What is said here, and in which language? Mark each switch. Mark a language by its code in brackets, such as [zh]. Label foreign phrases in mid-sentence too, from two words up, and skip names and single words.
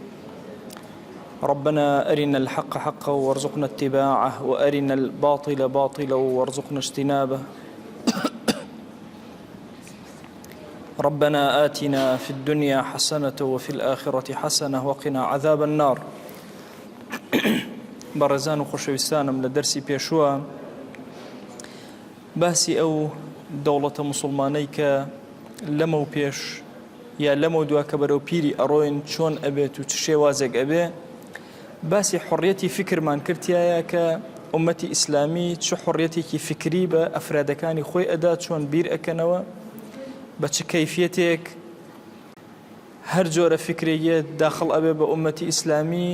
[ar] ربنا أرنا الحق حقا وارزقنا اتباعه، وأرنا الباطل باطلا وارزقنا اجتنابه. ربنا آتنا في الدنيا حسنة وفي الآخرة حسنة وقنا عذاب النار. [ckb] بەڕێزان و خۆشەویستانم لە دەرسی پێشووە باسی ئەو دەوڵەتە موسڵمانەی کە لەمە و پێش یا لەمە و دووە کە بەرەو پیری ئەڕۆین چۆن ئەبێت و چ شێوازێک ئەبێ، باسی حڕیەتی فکرمان کردایە کە ئومەتی ئیسلامی چ حڕیەتێکی فکری بە ئەفرادەکانی خۆی ئەدا، چۆن بیر ئەکەنەوە، بە چ کەیفیەتێک هەر جۆرە فکرێک داخڵ ئەبێ بە ئومەتی ئیسلامی.